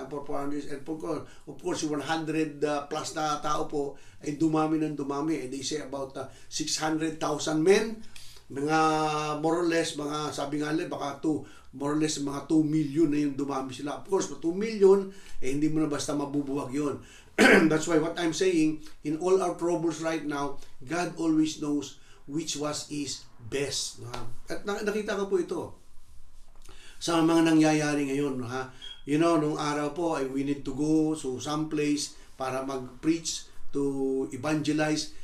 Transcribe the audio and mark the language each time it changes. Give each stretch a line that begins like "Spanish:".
Filipino: And of course, 100 plus na tao po ay dumami ng dumami.
English: And they say about 600,000 men,
Filipino: mga more or less, mga sabi nga nila, baka more or less mga 2 million na yung dumami sila. Of course, 2 million, hindi mo na basta mabubuwag yun.
English: That's why what I'm saying, in all our troubles right now, God always knows which was is best.
Filipino: At nakita ko po ito sa mga nangyayari ngayon. Nung araw po,
English: we need to go to some place para mag-preach, to evangelize.